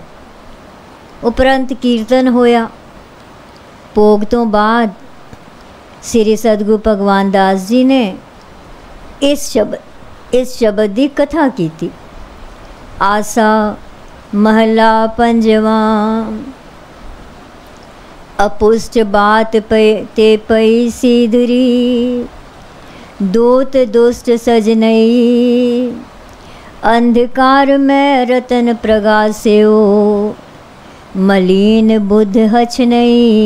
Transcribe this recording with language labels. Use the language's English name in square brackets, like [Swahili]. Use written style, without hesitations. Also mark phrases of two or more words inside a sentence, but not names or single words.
[Punjabi] ਉਪਰੰਤ ਕੀਰਤਨ ਹੋਇਆ। ਭੋਗ ਤੋਂ ਬਾਅਦ ਸ੍ਰੀ ਸਤਿਗੁਰੂ ਭਗਵਾਨ ਦਾਸ ਜੀ ਨੇ ਇਸ ਸ਼ਬਦ ਦੀ ਕਥਾ ਕੀਤੀ। ਆਸਾ ਮਹਲਾ ਪੰਜਵਾ। ਅਪੁਸ਼ਟ ਬਾਤ ਤੇ ਪਈ ਸੀਧਰੀ, ਦੂਤ ਦੁਸ਼ਟ ਸਜਨਈ, ਅੰਧਕਾਰ ਮੇਂ ਰਤਨ ਪ੍ਰਗਾਸਿਓ, ਮਲੀਨ ਬੁਧ ਹਛਨਈ।